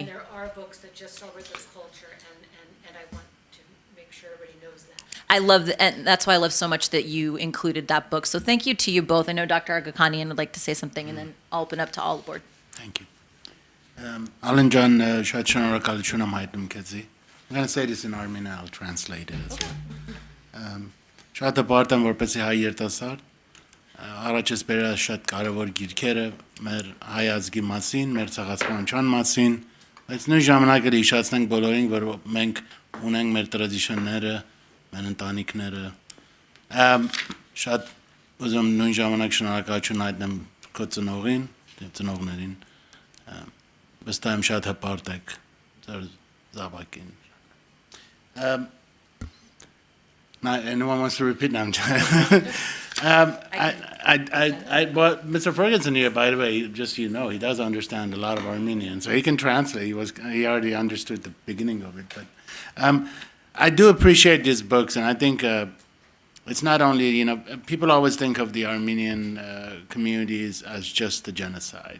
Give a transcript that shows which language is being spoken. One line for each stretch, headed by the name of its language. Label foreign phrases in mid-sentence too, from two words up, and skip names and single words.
English: And there are books that just celebrate this culture, and I want to make sure everybody knows that. I love that, and that's why I love so much that you included that book. So thank you to you both. I know Dr. Agakanian would like to say something, and then I'll open up to all the board. Thank you. Alan John,
Armenian: շատ շնորհակալություն եմ հայտնում քեզի.
English: I'm going to say this in Armenian, I'll translate it as well.
Armenian: Շատ հպարտ եմ, որպեսզի հայ երիտասարդ առաջս բերած շատ կարևոր գիրքերը մեր հայ ազգի մասին, մեր ցեղասպանության մասին, բայց նույն ժամանակ էլ հիշեցնենք բոլորին, որ մենք ունենք մեր տրադիցիաները, մեր ընտանիքները։ Շատ ուզում նույն ժամանակ շնորհակալություն հայտնեմ քո ծնողին, ծնողներին։ Վստահ եմ շատ հպարտ եք ձեր զավակին։
English: Anyone wants to repeat now? But Mr. Ferguson here, by the way, just so you know, he does understand a lot of Armenian, so he can translate. He already understood the beginning of it. But I do appreciate these books, and I think it's not only, you know, people always think of the Armenian communities as just the genocide.